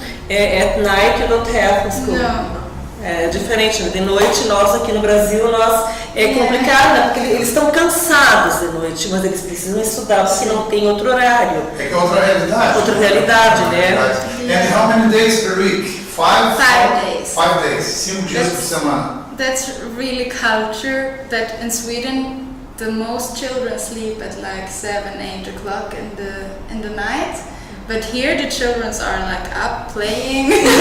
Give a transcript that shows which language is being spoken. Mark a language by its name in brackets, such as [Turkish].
[English] At night you don't have school. No. [Portuguese] É diferente, né? De noite nós aqui no Brasil é complicado, né? Porque eles estão cansados de noite, mas eles precisam estudar porque não tem outro horário. É que é outra realidade. Outra realidade, né? [English] And how many days per week? 5 days. 5 days, [Portuguese] 5 dias por semana. [English] That's really culture that in Sweden the most children sleep at like 7, 8 o'clock in the night. But here the children are like up playing.